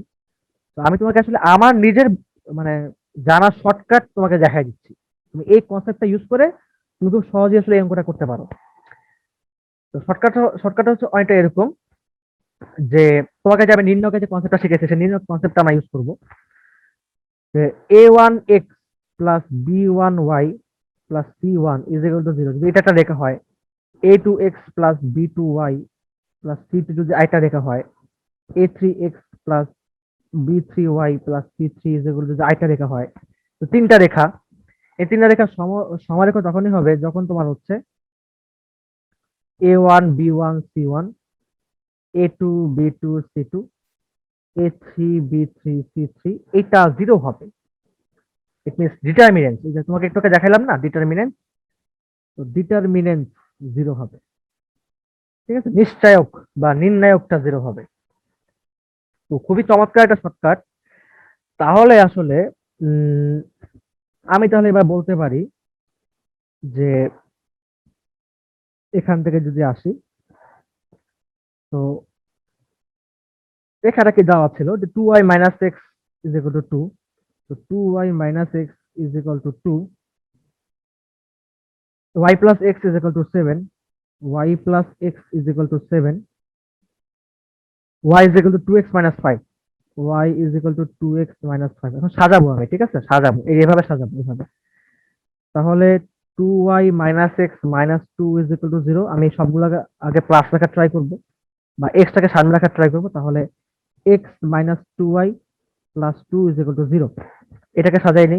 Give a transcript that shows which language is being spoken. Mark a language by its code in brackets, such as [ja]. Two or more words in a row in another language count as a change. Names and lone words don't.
[bn] তো আমি তোমাকে আসলে আমার নিজের মানে জানা শর্টকাট তোমাকে দেখাই দিচ্ছি। তুমি এই কনসেপ্টটা ইউজ করে তুমি খুব সহজে আসলে এই অঙ্কটা করতে পারো। তো শর্টকাট হচ্ছে অনেকটা এরকম, যে তোমাকে যে আমি নির্ণয়কের যে কনসেপ্টটা শিখেছি সেই নির্ণয় কনসেপ্টটা আমরা ইউজ করবো। যে a1x + b1y + c1 = 0, যদি এটা একটা রেখা হয়, a2x + b2y + c2 যদি আরেকটা রেখা হয়, a3x + b3y + c3 যদি আরেকটা রেখা হয়। তো তিনটা রেখা, এই তিনটা রেখা সমারেখা তখনই হবে যখন তোমার হচ্ছে a1 b1 c1, a2 b2 c2, a3 b3 c3 এটা 0 হবে। [en] it means determinant, [bn] এই যে তোমাকে একটু আগে দেখাইলাম না ডিটারমিনেন্ট, তো ডিটারমিনেন্ট 0 হবে। ঠিক আছে, নিশ্চায়ক বা নির্ণায়কটা 0 হবে। তো খুবই চমৎকার একটা শর্টকাট। তাহলে আসলে উম, আমি তাহলে এবার বলতে পারি যে এখান থেকে যদি আসি, তো এখানে কি দেওয়া ছিল যে 2y - x = 2। তো 2y - x = 2, y + x = 7, y + x = 7, y = 2x - 5, y = 2x - 5। এখন সাজাবো আমি, ঠিক আছে, সাজাবো এইভাবে, সাজাবো এইভাবে। তাহলে 2y - x - 2 = 0, আমি সবগুলো আগে প্লাস রাখার ট্রাই করব, বা x টাকে সামনে রাখার ট্রাই করব। তাহলে x - 2y + 2 = 0, এটাকে সাজাই নেই।